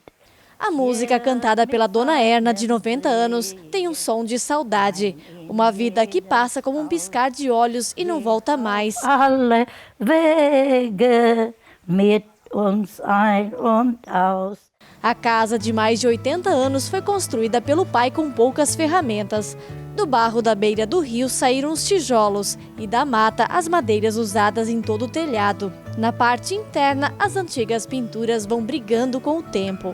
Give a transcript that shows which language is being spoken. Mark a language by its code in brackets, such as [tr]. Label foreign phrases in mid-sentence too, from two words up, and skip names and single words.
[pt] A música cantada pela Dona Erna, de 90 anos, tem um som de saudade. Uma vida que passa como um piscar de olhos e não volta mais. [de] Alle Wege mit uns ein und aus. [pt] A casa de mais de 80 anos foi construída pelo pai com poucas ferramentas. Do barro da beira do rio saíram os tijolos e da mata as madeiras usadas em todo o telhado. Na parte interna, as antigas pinturas vão brigando com o tempo.